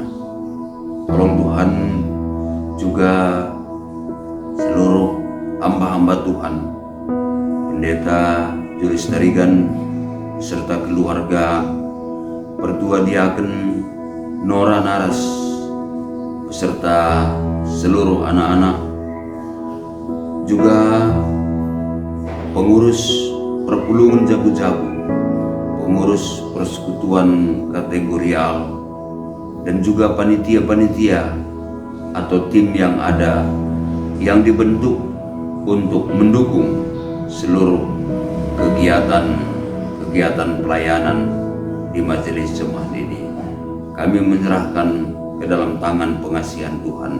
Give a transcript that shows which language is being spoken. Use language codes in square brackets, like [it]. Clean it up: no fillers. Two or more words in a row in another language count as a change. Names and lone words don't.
[id] Tolong Tuhan juga seluruh hamba-hamba Tuhan, Pendeta Julius Tarigan serta keluarga, Pertua Diaken Nora Naras beserta seluruh anak-anak, juga pengurus perpulungan Jabu-Jabu, pengurus persekutuan kategorial, dan juga panitia-panitia atau tim yang ada yang dibentuk untuk mendukung seluruh kegiatan pelayanan di majelis jemaat ini. Kami menyerahkan ke dalam tangan pengasihan Tuhan.